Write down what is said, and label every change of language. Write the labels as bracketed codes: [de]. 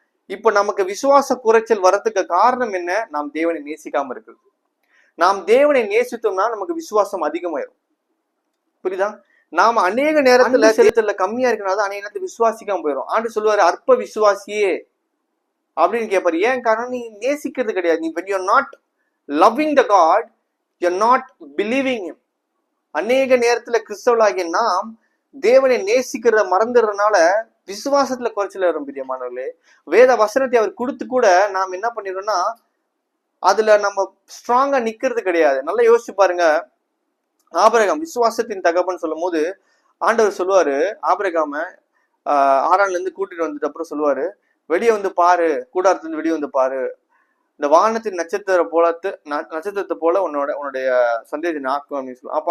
[ta] இப்ப நமக்கு விசுவாச குறைச்சல் வரதுக்கு காரணம் என்ன? நாம் தேவனை நேசிக்காம இருக்கிறது. நாம் தேவனை நேசித்தோம்னா நமக்கு விசுவாசம் அதிகமாயிரும். புரியுதா? நாம அநேக நேரத்துல செலுத்தல கம்மியா இருக்கனால அநேக நேரத்துல விசுவாசிக்காம போயிடும். ஆண்டு சொல்லுவாரு அற்ப விசுவாசியே அப்படின்னு கேட்பாரு. ஏன் காரணம்? நீ நேசிக்கிறது கிடையாது. [en] நீ when you're not loving the God, you're not believing him. [ta] அநேக நேரத்துல கிறிஸ்தவர்களாகிய நாம் தேவனை நேசிக்கிறத மறந்துடுறதுனால விசுவாசத்துல குறைச்சல் வரும். பிரியமானவர்களே, வேத வசனத்தை அவர் கொடுத்து கூட நாம் என்ன பண்ணிடுறோம்னா அதுல நம்ம ஸ்ட்ராங்கா நிக்கிறது கிடையாது. நல்லா யோசிச்சு பாருங்க. ஆபிரகாம் விசுவாசத்தின் தகப்பன்னு சொல்லும் போது ஆண்டவர் சொல்லுவாரு ஆபிரகாம 6 இருந்து கூட்டிட்டு வந்துட்டு அப்புறம் சொல்லுவாரு, வெளியே வந்து பாரு, கூடாரத்துல வெளியே வந்து பாரு, இந்த வானத்தின் நட்சத்திரத்தை போல உன்னுடைய சந்தேகத்தை நாக்கும் அப்படின்னு சொல்லுவாங்க.